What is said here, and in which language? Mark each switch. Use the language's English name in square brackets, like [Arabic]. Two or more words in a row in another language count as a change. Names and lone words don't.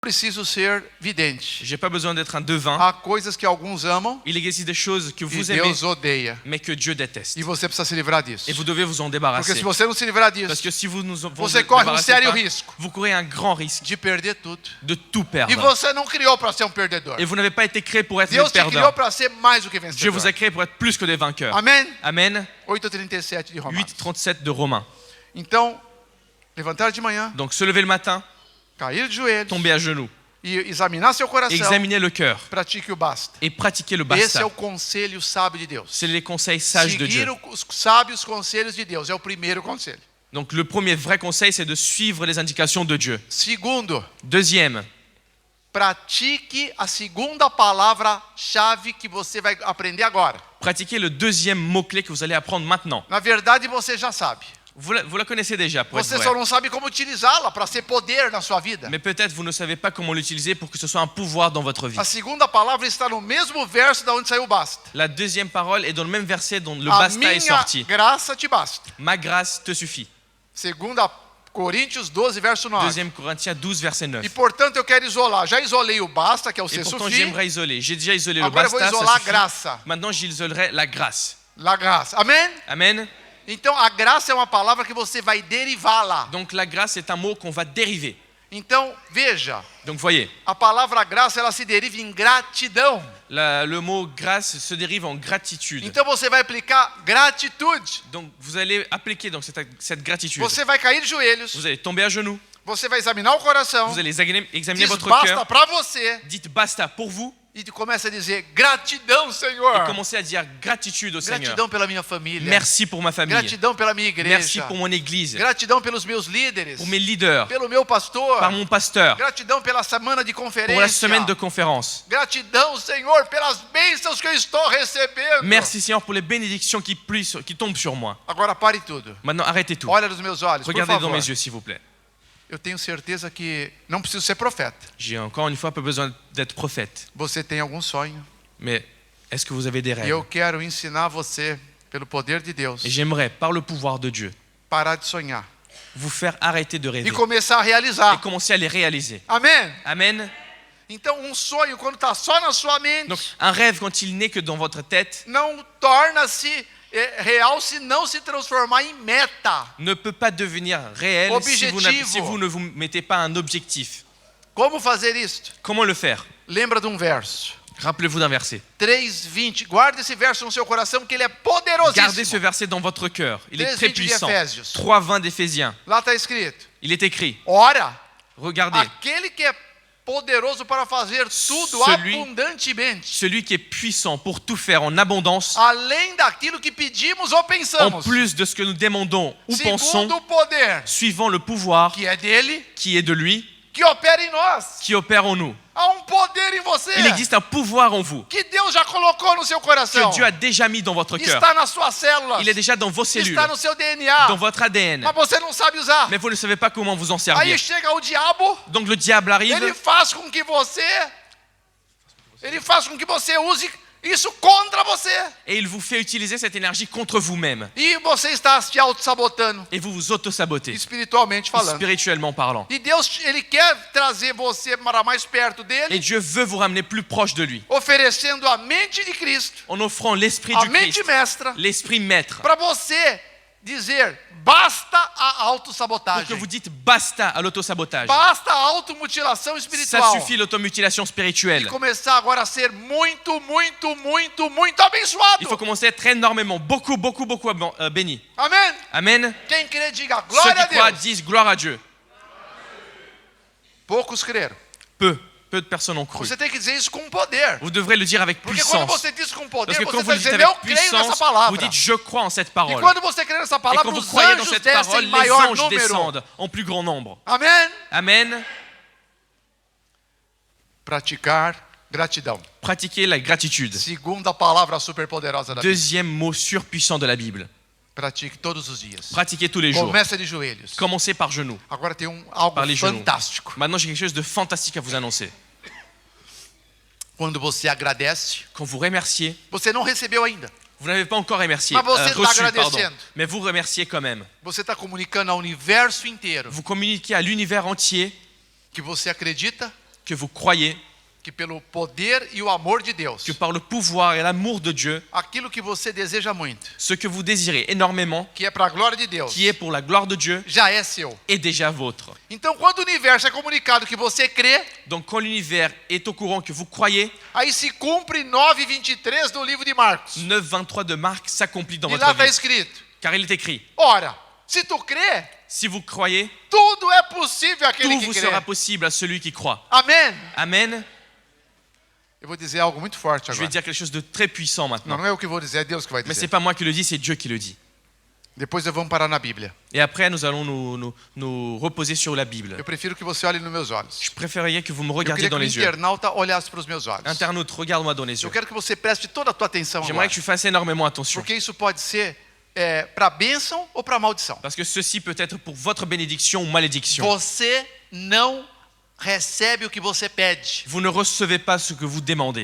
[Portuguese] Preciso ser vidente. [French] J'ai pas besoin d'être un devin. [Portuguese] Há coisas que alguns amam [French] Il existe des choses que [Portuguese] e [French] vous aimez, [Portuguese] Deus odeia. [French] mais que Dieu déteste. [Portuguese] E você precisa se livrar disso. [French] Et vous devez vous en [Portuguese] Porque [French] débarrasser. [Portuguese] se você não se livrar [French] Parce [Portuguese] disso, [French] que si vous nous en vous [Portuguese] você corre um [French] débarrassez [Portuguese] sério [French] pas, [Portuguese] risco [French] vous courez un grand risque [Portuguese] de perder tudo. [French] de tout [Portuguese] E [French] perdre. [Portuguese] você não criou para ser um perdedor. [French] Et vous n'avez pas été créé pour être [Portuguese] Deus [French] des [Portuguese] te criou [French] perdants. [Portuguese] para ser mais do que [French] Dieu vous [Portuguese] vencedor. [French] a créé pour être plus que des vainqueurs. [Portuguese] Amém? [French] Amen. [Portuguese] 8:37 de Romanos. [French] 8:37 de Romains. [Portuguese] Então, levantar de manhã, [French] Donc se lever le matin, [Portuguese] cair de joelhos [French] tomber à genoux, [Portuguese] e examinar seu coração. [French] examiner le cœur [Portuguese] Pratique o basta. [French] et pratiquer le [Portuguese] Esse é [French] basta. [Portuguese] o conselho sábio de Deus. [French] C'est les conseils sages de Dieu. [Portuguese] Seguir os sábios conselhos de Deus é o primeiro conselho. [French] Donc le premier vrai conseil, c'est de suivre les indications de Dieu. [Portuguese] Segundo, [French] Deuxième, [Portuguese] pratique a segunda palavra-chave que você vai aprender agora. [French] pratiquez le deuxième mot-clé que vous allez apprendre maintenant. [Portuguese] Na verdade, você já sabe. [French] Vous la connaissez déjà, pour être [Portuguese] Você [French] vrai. [Portuguese] só não sabe como utilizá-la para ser poder na sua vida. [French] Mais peut-être vous ne savez pas comment l'utiliser pour que ce soit un pouvoir dans votre vie. [Portuguese] A segunda palavra está no mesmo verso da onde saiu o basta. [French] La deuxième parole est dans le même verset dont le [Portuguese] A [French] basta est [Portuguese] minha [French] sorti. [Portuguese] graça te basta. [French] Ma grâce te suffit. [Portuguese] Segunda Coríntios 12, verso 9. [French] Deuxième Corinthiens 12, verset 9. [Portuguese] E portanto eu quero isolar. Já isolei o basta, que é o [French] Et se pourtant suffit. j'aimerais isoler. J'ai déjà isolé le [Portuguese] Agora eu vou basta, [French] ça [Portuguese] isolar a [French] suffit. [Portuguese] graça. [French] Maintenant j'isolerai la grâce. La [Portuguese] graça. Amém? [French] Amen. [Portuguese] Então a graça é uma palavra que você vai derivá-la. [French] Donc la grâce est un mot qu'on va dériver. [Portuguese] Então, veja, [French] Donc voyez, [Portuguese] a palavra graça ela se deriva em gratidão. [French] le mot grâce se dérive en gratitude. [Portuguese] Então você vai aplicar gratitude. [French] Donc vous allez appliquer donc cette gratitude. [Portuguese] Você vai cair de joelhos. [French] Vous allez tomber à genoux. [Portuguese] Você vai examinar o coração. [French] Vous allez examiner [Portuguese] Diz [French] votre [Portuguese] basta [French] cœur. [Portuguese] para você. [French] Dites basta pour vous. [Portuguese] E começa a dizer gratidão, Senhor. [French] Et commencez à dire gratitude au Seigneur. [Portuguese] Gratidão pela minha família. [French] Merci pour ma famille. [Portuguese] Gratidão pela minha igreja. [French] Merci pour mon église. [Portuguese] Gratidão pelos meus líderes. [French] Pour mes leaders. [Portuguese] Pelo meu pastor. [French] Par mon pasteur. [Portuguese] Gratidão pela semana de conferência. [French] Pour la semaine de conférence. [Portuguese] Gratidão, Senhor, pelas bênçãos que eu estou recebendo. [French] Merci Seigneur pour les bénédictions qui tombent sur moi. [Portuguese] Agora pare tudo. [French] Maintenant arrêtez tout. [Portuguese] Olha nos meus olhos, por [French] Regardez [Portuguese] favor. [French] dans mes yeux s'il vous plaît. [Portuguese] Eu tenho certeza que não preciso ser profeta. [French] J'ai encore une fois pas besoin d'être prophète. [Portuguese] Você tem algum sonho. [French] Mais est-ce que vous avez des [Portuguese] E eu [French] rêves? [Portuguese] quero ensinar você, pelo poder de Deus, [French] Et j'aimerais, par le pouvoir de Dieu, [Portuguese] parar de sonhar [French] vous faire arrêter de rêver [Portuguese] e começar a [French] et [Portuguese] realizar. [French] commencer à les réaliser. [Portuguese] Amém? [French] Amen. [Portuguese] Então, um sonho, quando está só na sua mente, [French] Donc un rêve quand il n'est que dans votre tête [Portuguese] não torna-se real se não se transformar em meta. [French] ne peut pas devenir réel [Portuguese] Objetivo. [French] si vous ne vous mettez pas un objectif. [Portuguese] Como fazer isto? [French] Comment le faire? [Portuguese] Lembra de um verso. [French] Rappelez-vous d'un verset. [Portuguese] 3:20. Guarda esse verso no seu coração, que ele é [French] Gardez ce [Portuguese] poderosíssimo. [French] verset dans votre cœur. Il est [Portuguese] 13, [French] très [Portuguese] 20 de [French] puissant. [Portuguese] Efésios. [French] 3:20 d'Éphésiens. [Portuguese] Lá está escrito: [French] Il est écrit. [Portuguese] ora, [French] Regardez, [Portuguese] aquele que é poderoso para fazer tudo [French] Celui- [Portuguese] abundantemente, [French] celui qui est puissant pour tout faire en abondance, [Portuguese] além daquilo que pedimos ou [French] en [Portuguese] pensamos, [French] plus de ce que nous demandons ou pensons, [Portuguese] segundo o poder [French] suivant le pouvoir [Portuguese] que é dele, [French] qui est de lui, [Portuguese] que opera em nós. [French] qui opère en nous. [Portuguese] Há um poder em você [French] Il existe un pouvoir en vous [Portuguese] que Deus já colocou no seu coração. [French] que Dieu a déjà mis dans votre cœur. [Portuguese] Está nas suas células, [French] Il est déjà dans vos cellules, [Portuguese] está no seu DNA, [French] dans votre ADN. [Portuguese] mas você não sabe usar. [French] Mais vous ne savez pas comment vous en [Portuguese] Aí [French] servir. [Portuguese] chega o diabo, [French] Donc le diable arrive, [Portuguese] ele faz com que você use isso contra você. [French] et il vous fait utiliser cette énergie contre vous-même. [Portuguese] E você está se auto-sabotando, [French] Et vous vous auto-sabotez, [Portuguese] espiritualmente falando. [French] spirituellement parlant. [Portuguese] E Deus, ele quer trazer você para mais perto [French] Et [Portuguese] dele, [French] Dieu veut vous ramener plus proche de lui, [Portuguese] oferecendo a mente de Cristo, [French] en offrant l'esprit [Portuguese] a [French] du [Portuguese] mente [French] Christ, [Portuguese] mestra, [French] l'esprit maître, [Portuguese] para você dizer basta a [French] pour que [Portuguese] autossabotagem. [French] vous dites basta à l'autosabotage. [Portuguese] Basta a automutilação [French] Ça [Portuguese] espiritual. [French] suffit l'automutilation spirituelle. [Portuguese] E começar agora a ser muito abençoado. [French] Il faut commencer à être énormément, beaucoup béni. [Portuguese] Amém? [French] Amen. [Portuguese] Quem crê, diga [French] Ceux [Portuguese] glória a [French] qui croient [Portuguese] Deus. [French] disent gloire à Dieu. [Portuguese] Poucos creram. [French] Peu de personnes ont cru. [Portuguese] Você tem que dizer isso com poder. [French] Vous devrez le dire avec [Portuguese] Porque quando [French] puissance. [Portuguese] você diz com poder, [French] Parce que [Portuguese] você [French] quand vous [Portuguese] está [French] le dites [Portuguese] dizendo, [French] avec [Portuguese] eu creio nessa [French] puissance, [Portuguese] palavra. [French] vous dites je crois en cette [Portuguese] E [French] parole. [Portuguese] quando você crê nessa [French] Et [Portuguese] palavra, [French] quand vous [Portuguese] os [French] croyez dans [Portuguese] anjos [French] cette [Portuguese] descem [French] parole, [Portuguese] em [French] les [Portuguese] maior [French] anges [Portuguese] número. [French] descendent en plus grand nombre. [Portuguese] Amém? [French] Amen. [Portuguese] Praticar gratidão. [French] Pratiquez la gratitude. [Portuguese] Segunda palavra superpoderosa da Bíblia. [French] Deuxième mot surpuissant de la Bible. [Portuguese] Pratique todos os dias. [French] Pratiquez tous les jours. [Portuguese] Começa de joelhos. [French] Commencez par genoux. [Portuguese] Agora tem algo [French] Par les genoux. [Portuguese] fantástico. [French] Maintenant, j'ai quelque chose de fantastique à vous annoncer. [Portuguese] Quando você agradece, [French] Quand vous remerciez, [Portuguese] você não recebeu ainda. [French] vous n'avez pas encore remercié, [Portuguese] Mais você está [French] reçu, pardon, [Portuguese] agradecendo. [French] mais vous remerciez quand même. [Portuguese] Você está comunicando ao universo inteiro [French] Vous communiquez à l'univers entier [Portuguese] que você acredita [French] que vous croyez [Portuguese] que pelo poder e o amor de Deus, [French] que par le pouvoir et l'amour de Dieu, [Portuguese] aquilo que você deseja muito, [French] ce que vous désirez énormément, [Portuguese] que é para a glória de Deus, [French] qui est pour la gloire de Dieu, [Portuguese] já é seu. [French] est déjà vôtre. [Portuguese] Então, quando o universo é comunicado que você crê, [French] Donc quand l'univers est au courant que vous croyez, [Portuguese] aí se cumpre 9:23 do livro de Marcos. [French] 9:23 de Marc s'accomplit dans [Portuguese] E lá [French] votre [Portuguese] está [French] vie. [Portuguese] escrito: [French] Car il est écrit, [Portuguese] ora, se tu crê, [French] si vous croyez, [Portuguese] tudo é possível àquele [French] tout [Portuguese] que [French] vous [Portuguese] crê. [French] sera possible à celui qui croit. [Portuguese] Amém? [French] Amen. [Portuguese] Eu vou dizer algo muito forte [French] Je vais [Portuguese] agora. [French] dire quelque chose de très puissant [Portuguese] Não, [French] maintenant. [Portuguese] não é eu que vou dizer, é Deus que vai [French] Mais c'est [Portuguese] dizer. [French] pas moi qui le dis, c'est Dieu qui le dit. [Portuguese] Depois nós vamos parar na Bíblia. [French] Et après, nous allons nous reposer sur la Bible. [Portuguese] Eu prefiro que você olhe nos meus olhos. [French] Je préférerais que vous me [Portuguese] Eu [French] regardiez [Portuguese] queria que [French] dans [Portuguese] o [French] les yeux. [Portuguese] internauta olhasse para os meus olhos. [French] Internaute, regarde-moi dans les [Portuguese] Eu [French] yeux. [Portuguese] quero que você preste toda a tua atenção [French] J'aimerais [Portuguese] agora. [French] que tu fasses énormément attention. [Portuguese] Porque isso pode ser para bênção ou para maldição. [French] Parce que ceci peut être pour votre bénédiction ou malédiction. [Portuguese] Você não recebe o que você pede. [French] Vous ne recevez pas ce que vous demandez.